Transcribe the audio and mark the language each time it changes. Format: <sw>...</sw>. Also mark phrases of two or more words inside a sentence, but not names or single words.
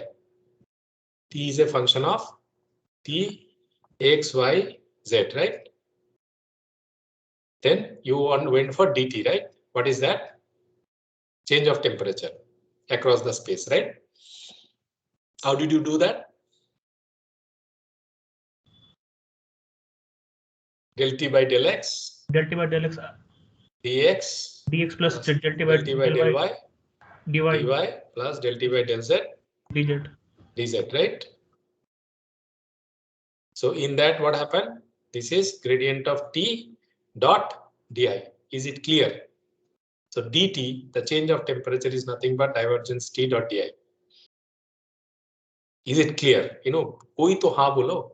<en>T is a function of t, x, y, z, right? Then you went for dt, right? What is that? Change of temperature across the space, right? How did you do that? Del t by del x. Del t by del x. Dx. Dx plus del t by del y. dy plus del t by del z. dz. Dz, right? So in that, what happened? This is gradient of t dot di. Is it clear? So dt, the change of temperature, is nothing but divergence t dot di. Is it clear?</en> <hi>कोई तो हाँ बोलो.</hi>